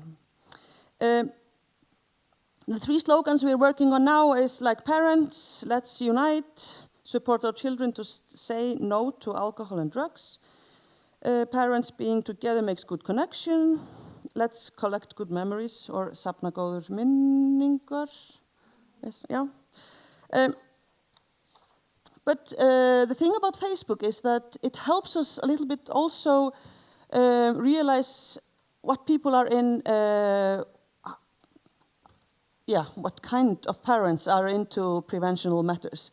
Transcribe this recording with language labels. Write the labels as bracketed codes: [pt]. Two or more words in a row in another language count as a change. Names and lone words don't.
[en] The 3 slogans we're working on now is like parents, let's unite, support our children to say no to alcohol and drugs. Parents being together makes good connection. Let's collect good memories, or [is] safna góðar minningar. [en] Yes, yeah. But the thing about Facebook is that it helps us a little bit also realize what people are in, what kind of parents are into preventional matters.